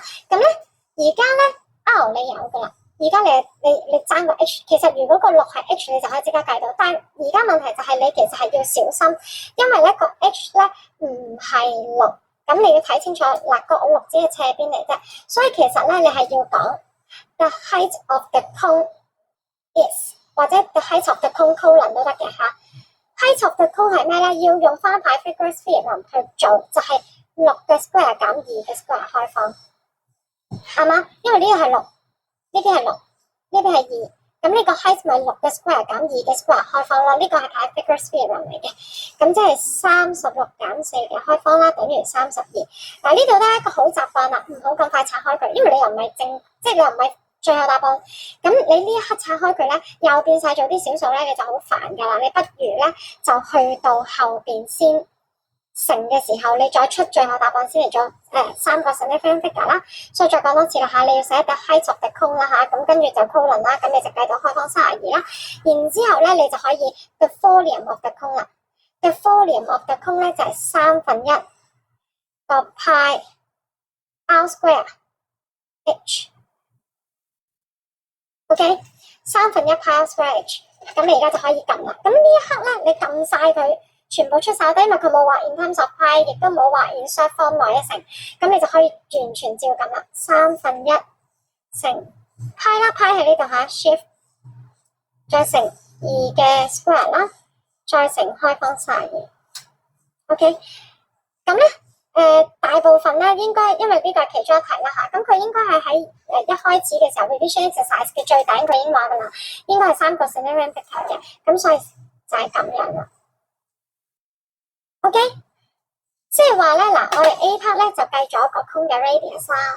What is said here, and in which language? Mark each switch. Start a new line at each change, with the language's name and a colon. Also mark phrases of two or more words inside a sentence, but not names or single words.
Cantonese: 咁咧而家咧 r 你有噶啦。而家你爭個 h， 其實如果個6係 h， 你就可以即刻計到。但係而家問題就係你其實係要小心，因為咧個 h 咧唔係6，咁你要睇清楚嗱，個6只係斜邊嚟啫。所以其實咧你係要講
English: the height of the cone is，
Cantonese: 或者
English: the height of the cone colon
Cantonese: 都得嘅嚇。
English: height of the cone
Cantonese: 係咩咧？要用翻 Pythagoras theorem 去做，就係6嘅 square 減2嘅 square 開方，係嘛？因為呢個係6。呢邊係6，呢邊係2，咁呢個 height 咪6嘅 square 減2嘅 square 開方咯。呢個係 Pythagoras theorem 嚟嘅，咁即係36減4嘅開方啦，等於32。嗱呢度都係一個好習慣啦，唔好咁快拆開佢，因為你又唔係即係你又唔係最後答案。咁你呢一刻拆開佢咧，又變晒做啲小數咧，你就好煩噶啦。你不如咧就去到後邊先乘嘅時候，你再出最後答案先嚟做3個
English: significant figure
Cantonese: 啦。所以再講多次啦嚇，你要寫
English: the height of the cone
Cantonese: 啦嚇，咁跟住就 colon 啦，咁你就計到開方32啦。然之後咧，你就可以
English: the volume of the cone
Cantonese: 啦。
English: the volume of the cone
Cantonese: 咧就係1/3個
English: pi r square h。
Cantonese: OK， 1/3
English: pi r square h。
Cantonese: 咁你而家就可以撳啦。咁呢一刻咧，你撳晒佢。全部出晒低，因為佢冇話
English: in terms of pi，
Cantonese: 亦都冇話
English: in short form
Cantonese: 或者乘，咁你就可以完全照撳啦。1/3乘 pi 啦 ，pi 喺呢度嚇 ，shift 再乘2嘅 square 啦，再乘開方32。OK，咁咧大部分咧應該因為呢個係其中一題啦嚇，咁佢應該係喺一開始嘅時候
English: revision exercise
Cantonese: 嘅最頂佢已經話噶啦，應該係3個
English: significant figure
Cantonese: 嘅，咁所以就係咁樣啦。OK， 即係話咧嗱，我哋
English: A part
Cantonese: 咧就計咗個 cone 嘅 radius 啦。